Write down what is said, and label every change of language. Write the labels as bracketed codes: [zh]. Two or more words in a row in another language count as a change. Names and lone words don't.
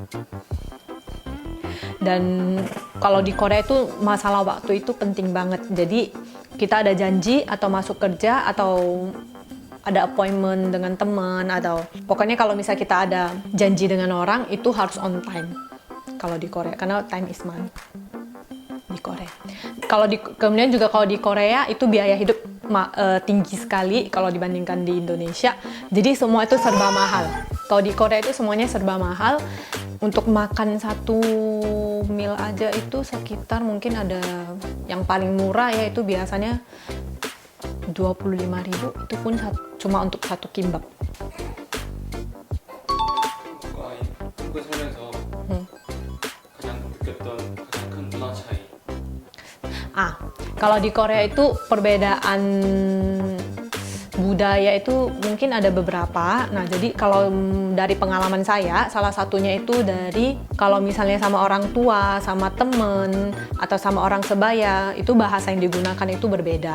[id] Dan kalau di Korea itu masalah waktu itu penting banget. Jadi kita ada janji atau masuk kerja atau ada appointment dengan teman atau pokoknya kalau misalnya kita ada janji dengan orang itu harus [en] on time. [id] Kalau di Korea karena [en] time is money. [id] Di Korea. Kemudian juga kalau di Korea itu biaya hidup tinggi sekali kalau dibandingkan di Indonesia. Jadi semua itu serba mahal. Kalau di Korea itu semuanya serba mahal. Untuk makan satu meal aja itu sekitar mungkin ada yang paling murah ya itu biasanya 25.000 itu pun cuma untuk satu kimbap. [ko] 한국에 살면서 가장 느꼈던 가장 큰 문화 차이. [id] Kalau di Korea itu perbedaan budaya itu mungkin ada beberapa. Nah, jadi kalau dari pengalaman saya, salah satunya itu dari kalau misalnya sama orang tua, sama temen, atau sama orang sebaya, itu bahasa yang digunakan itu berbeda.